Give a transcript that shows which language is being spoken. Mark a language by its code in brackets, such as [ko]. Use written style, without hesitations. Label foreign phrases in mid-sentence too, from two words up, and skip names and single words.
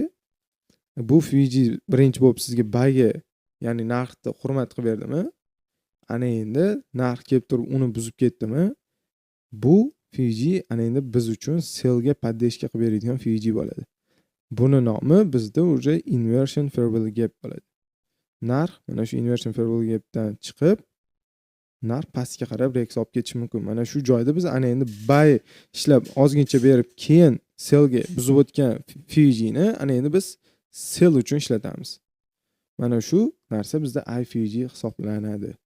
[uz] Bu Fuji birinchi bo'lib sizga buyga, ya'ni narxni hurmat qilib berdimi? Ana endi narx kelib turib uni buzib ketdimi? Bu Fuji ana endi biz uchun sellga podeshka qilib beradigan Fuji bo'ladi. Buni nomi bizda уже [en] inversion fair value gap [uz] bo'ladi. Narx mana shu [en] inversion fair value gapdan [uz] chiqib narx pastga qarab reaksiya olib ketishi mumkin. Mana shu joyda biz ana endi buy ishlab ozgincha berib keyin sellga buzib o'tgan Fuji'ni ana endi biz sell uchun ishlatamiz. Mana shu narsa bizda iFuji hisoblanadi.